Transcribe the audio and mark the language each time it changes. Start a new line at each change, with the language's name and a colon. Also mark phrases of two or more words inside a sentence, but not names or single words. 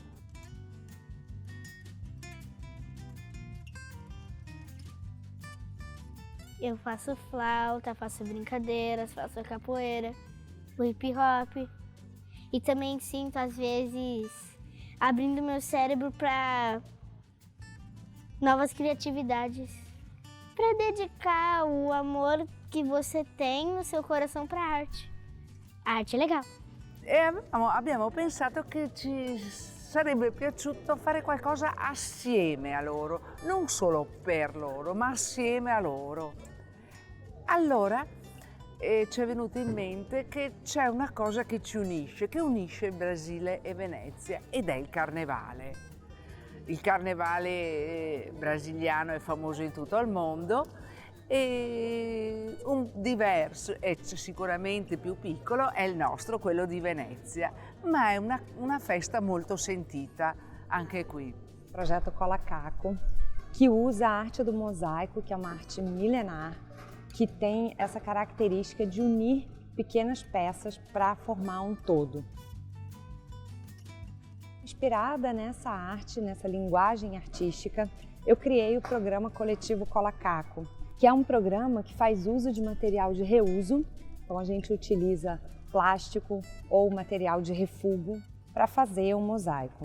Portuguese: Eu faço flauta, faço brincadeiras, faço capoeira, o hip hop. E também sinto, às vezes, abrindo meu cérebro para novas criatividades. Para dedicar o amor que você tem no seu coração para a arte. A arte é legal.
Italian: E abbiamo pensato che ci sarebbe piaciuto fare qualcosa assieme a loro, non solo per loro, ma assieme a loro. Allora ci è venuto in mente che c'è una cosa che ci unisce, che unisce il Brasile e Venezia, ed è il carnevale. Il carnevale brasiliano è famoso in tutto il mondo e un diverso, e sicuramente più piccolo, è il nostro, quello di Venezia, ma è una festa molto sentita anche qui.
Portuguese: Projeto Colacaco, que usa a arte do mosaico, que é uma arte milenar, que tem essa característica de unir pequenas peças para formar um todo. Inspirada nessa arte, nessa linguagem artística, eu criei o programa coletivo Colacaco, que é um programa que faz uso de material de reuso, então a gente utiliza plástico ou material de refúgio para fazer um mosaico.